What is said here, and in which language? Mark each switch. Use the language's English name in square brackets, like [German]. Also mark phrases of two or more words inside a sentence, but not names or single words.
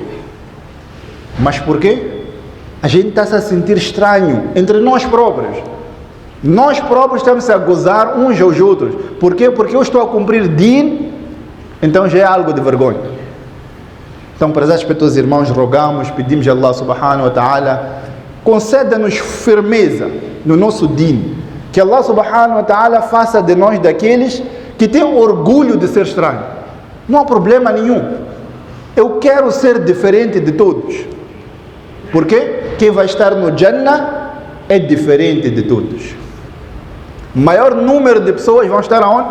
[Portuguese] Mas por quê? A gente está a sentir estranho entre nós próprios. Nós próprios estamos a gozar uns aos outros. Por quê? Porque eu estou a cumprir Din, então já é algo de vergonha. Então, prezados respeitosos irmãos, rogamos, pedimos a Allah [Arabic] سبحانه وتعالى, [Portuguese] conceda-nos firmeza no nosso Din. Que Allah [Arabic] سبحانه وتعالى [Portuguese] faça de nós daqueles que têm orgulho de ser estranho. Não há problema nenhum. Eu quero ser diferente de todos. Porque quem vai estar no Jannah é diferente de todos. Maior número de pessoas vão estar aonde?